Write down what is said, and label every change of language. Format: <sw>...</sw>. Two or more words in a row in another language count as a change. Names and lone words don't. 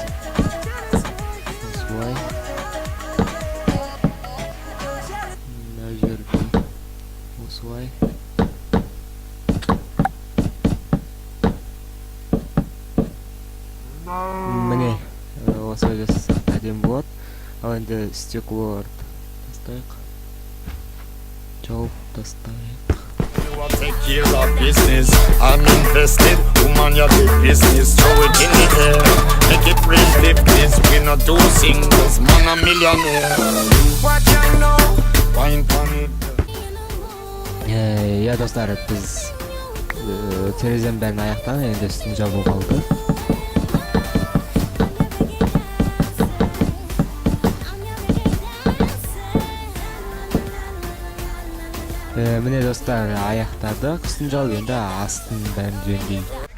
<kk>Осылай мына жерді осылай. Міне осылай жасасақ әдемі болады. Ал енді стеклоларды тастайық, жауып тастайық.</kk> <en>Take care of business. I'm invested. Woman, you big business. Throw it in the air. Make it real business. We not do singles. Man a millionaire. What you know? Wine on it.</en> <kk>Достар, біз терезенің бәрін аяқтан, енді үстін жабу қалды. Міне достар, аяқтадық, үстін жау, енді астын бәрін жөндейік.</kk>